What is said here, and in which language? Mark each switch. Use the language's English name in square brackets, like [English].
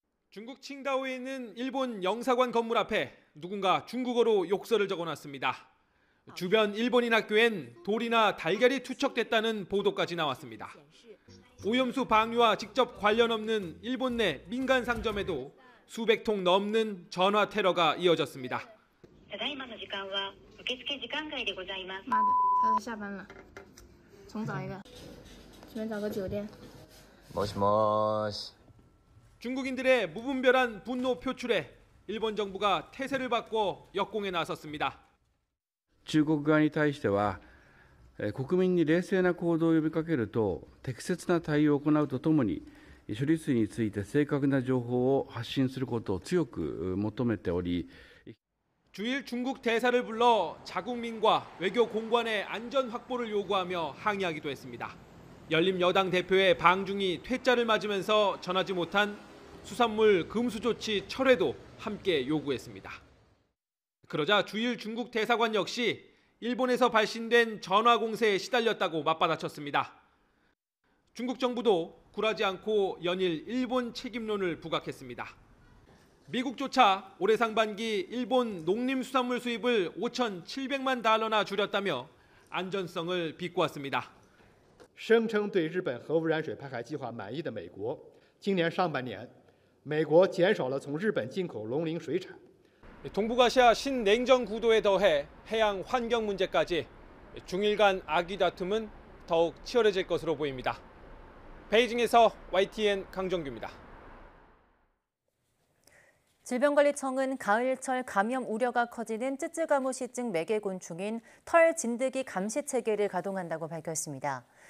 [Korean] 중국 칭다오에 있는 일본 영사관 건물 앞에 누군가 중국어로 욕설을 적어놨습니다. 주변 일본인 학교엔 돌이나 달걀이 투척됐다는 보도까지 나왔습니다. 오염수 방류와 직접 관련 없는 일본 내 민간 상점에도 수백 통 넘는 전화 테러가 이어졌습니다. [Japanese] ただいまの時間は受付時間外でございます。 [Chinese] 妈的，他都下班了，重找一个，随便找个酒店。 [Japanese] 모시모시. [Korean] 중국인들의 무분별한 분노 표출에 일본 정부가 태세를 바꿔 역공에 나섰습니다. [Japanese] 中国側に対しては、国民に冷静な行動を呼びかけると適切な対応を行うとともに処理水について正確な情報を発信することを強く求めており [Korean] 주일 중국 대사를 불러 자국민과 외교 공관의 안전 확보를 요구하며 항의하기도 했습니다. 열린 여당 대표의 방중이 퇴짜를 맞으면서 전하지 못한 수산물 금수 조치 철회도 함께 요구했습니다. 그러자 주일 중국 대사관 역시 일본에서 발신된 전화 공세에 시달렸다고 맞받아쳤습니다. 중국 정부도 굴하지 않고 연일 일본 책임론을 부각했습니다. 미국조차 올해 상반기 일본 농림수산물 수입을 5,700만 달러나 줄였다며 안전성을 비꼬았습니다. [Chinese] 声称对日本核污染水排海计划满意的美国，今年上半年，美国减少了从日本进口农林水产。 [Korean] 동북아시아 신냉전 구도에 더해 해양 환경 문제까지 중일 간 악의 다툼은 더욱 치열해질 것으로 보입니다. 베이징에서 YTN 강정규입니다. 질병관리청은 가을철 감염 우려가 커지는 쯔쯔가무시증 매개곤충인 털 진드기 감시 체계를 가동한다고 밝혔습니다.